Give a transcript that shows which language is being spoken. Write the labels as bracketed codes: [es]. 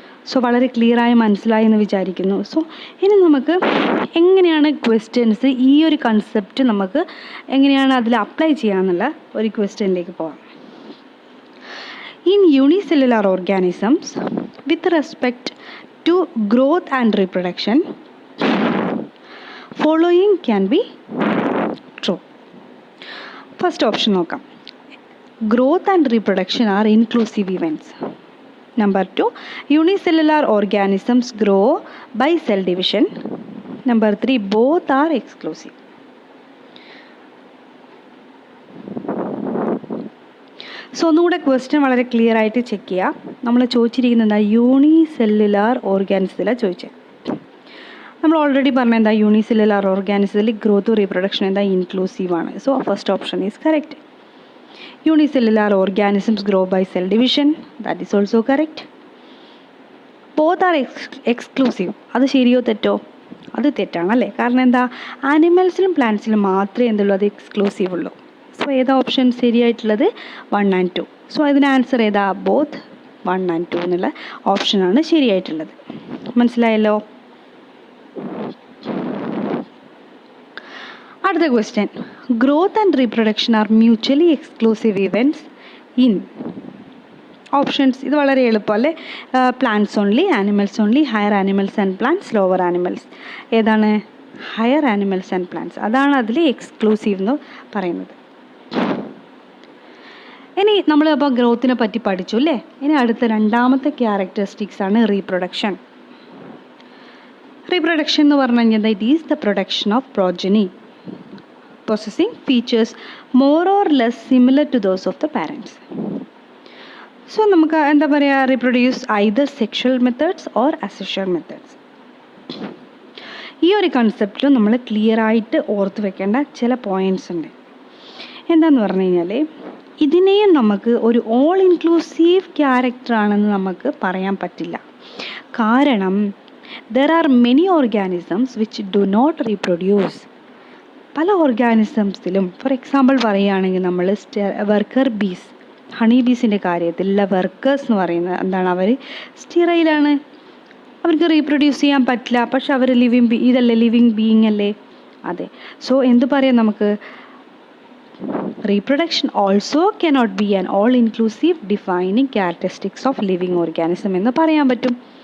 [ml] So വളരെ ക്ലിയറായി മനസ്സിലായി എന്ന് വിചാരിക്കുന്നു. സോ ഇനി നമുക്ക് എങ്ങനെയാണ് ക്വസ്റ്റ്യൻസ്, ഈ ഒരു കൺസെപ്റ്റ് നമുക്ക് എങ്ങനെയാണ് അതിൽ അപ്ലൈ ചെയ്യാമെന്നുള്ള ഒരു ക്വസ്റ്റ്യനിലേക്ക് പോകാം. [en] In unicellular organisms with respect to growth and reproduction following can be true. [ml] First option നോക്കാം. [en] Growth and reproduction are inclusive events. Number 2, unicellular organisms grow by cell division. Number 3, both are exclusive. [ml] So ഒന്നുകൂടെ question വളരെ clear ആയിട്ട് check ചെയ്യുക. നമ്മൾ ചോദിച്ചിരിക്കുന്നത് unicellular ഓർഗാനിസത്തിലാണ് ചോദിച്ചത്. നമ്മൾ already പറഞ്ഞ എന്താ, യൂണിസെല്ലുലാർ ഓർഗാനിസത്തിൽ ഗ്രോത്ത് റീപ്രൊഡക്ഷൻ എന്താ, ഇൻക്ലൂസീവ് ആണ്. [en] So first option is correct. Unicellular organisms grow by cell division. That is also correct. Both are exclusive. [ml] അത് ശരിയോ തെറ്റോ? അത് തെറ്റാണല്ലേ. കാരണം എന്താ, ആനിമൽസിലും പ്ലാന്റ്സിലും മാത്രമേ എന്തുള്ളൂ, അത് എക്സ്ക്ലൂസീവ് ഉള്ളൂ. സോ ഏതാ ഓപ്ഷൻ ശരിയായിട്ടുള്ളത്, 1 and 2. സോ ഇതിന് ആൻസർ ഏതാ, ബോത്ത് 1 and 2 എന്നുള്ള ഓപ്ഷനാണ് ശരിയായിട്ടുള്ളത്. മനസ്സിലായല്ലോ. [en] അടുത്ത question, growth and reproduction are mutually exclusive events in options. [ml] ഇത് വളരെ എളുപ്പമല്ലേ. [en] Plants only, animals only, higher animals and plants, lower animals. [ml] ഏതാണ്, ഹയർ ആനിമൽസ് ആൻഡ് പ്ലാന്റ്സ്. അതാണ് അതിൽ എക്സ്ക്ലൂസീവ് എന്ന് പറയുന്നത്. ഇനി നമ്മൾ അപ്പോൾ ഗ്രോത്തിനെ പറ്റി പഠിച്ചു അല്ലേ. ഇനി അടുത്ത രണ്ടാമത്തെ ക്യാരക്ടറിസ്റ്റിക്സ് ആണ് റീപ്രൊഡക്ഷൻ. റീപ്രൊഡക്ഷൻ എന്ന് പറഞ്ഞു കഴിഞ്ഞാൽ [en] It is the production of progeny possessing features more or less similar to those of the parents. So [ml] നമുക്ക് എന്താ പറയുക, [en] Reproduce either sexual methods or asexual methods. [ml] ഈ ഒരു കൺസെപ്റ്റിൽ നമ്മൾ ക്ലിയർ ആയിട്ട് ഓർത്ത് വെക്കേണ്ട ചില പോയിൻറ്റ്സ് ഉണ്ട്. എന്താന്ന് പറഞ്ഞു കഴിഞ്ഞാൽ ഇതിനെയും നമുക്ക് ഒരു ഓൾ ഇൻക്ലൂസീവ് ക്യാരക്ടറാണെന്ന് നമുക്ക് പറയാൻ പറ്റില്ല. [en] കാരണം there are many organisms which do not reproduce. [ml] പല ഓർഗാനിസംസിലും ഫോർ എക്സാമ്പിൾ പറയുകയാണെങ്കിൽ നമ്മൾ വർക്കർ ബീസ്, ഹണി ബീസിൻ്റെ കാര്യത്തിലുള്ള വർക്കേഴ്സ് എന്ന് പറയുന്നത് എന്താണ്, അവർ സ്റ്റീറൈലാണ്, അവർക്ക് റീപ്രൊഡ്യൂസ് ചെയ്യാൻ പറ്റില്ല. പക്ഷെ അവർ ഇതല്ലേ ലിവിങ് ബീയിങ് അല്ലേ. അതെ. സോ എന്ത് പറയാം നമുക്ക്, [en] reproduction also cannot be an all inclusive defining characteristics of living organism [ml] എന്ന് പറയാൻ പറ്റും.